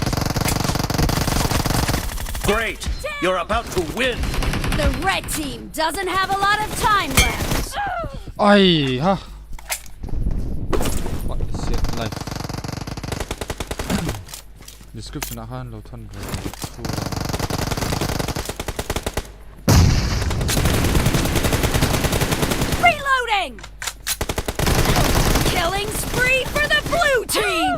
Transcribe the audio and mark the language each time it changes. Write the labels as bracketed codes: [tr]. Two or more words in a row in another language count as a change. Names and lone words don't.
[en] Great! You're about to win! The red team doesn't have a lot of time left. ai ha what is it life description akan lo thon ro Reloading! Killing spree for the blue team!